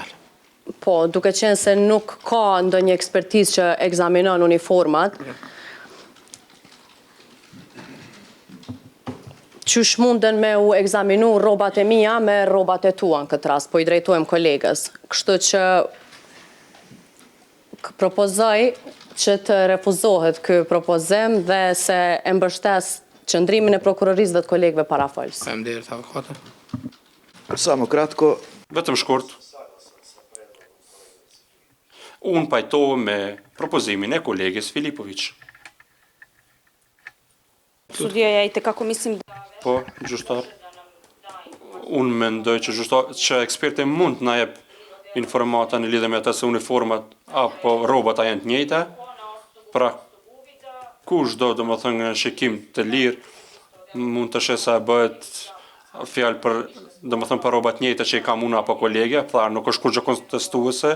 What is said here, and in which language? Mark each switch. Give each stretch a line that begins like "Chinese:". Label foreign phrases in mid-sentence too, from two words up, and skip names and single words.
Albanian: po, duke qenë se nuk ka ndonjë ekspertizë që ekzaminon uniformat, qysh munden me u ekzaminu rrobat e mia me rrobat e tua në këtë rast, po i drejtojmë kolegës. Kështu që propozoj që të refuzohet ky propozim dhe se e mbështes qëndrimin e prokurorisë dhe të kolegëve parafolës. Faleminderit avokate.
Serbian: Samo kratko,
Albanian: Vetëm shkurt. Unë pajtohem me propozimin e kolegës Filipović.
Serbian: Sudija, ja itekako mislim da...
Albanian: Po, gjyqtar. Unë mendoj që eksperti mund të na jep informata në lidhje me atë se uniformat apo rrobat janë të njëjta. Pra, kushdo domethënë shikim të lirë mund të shesa bëhet fjalë për domethënë për rrobat të njëjta që i kam unë apo kolegja, pra nuk është kurrë kontestuese.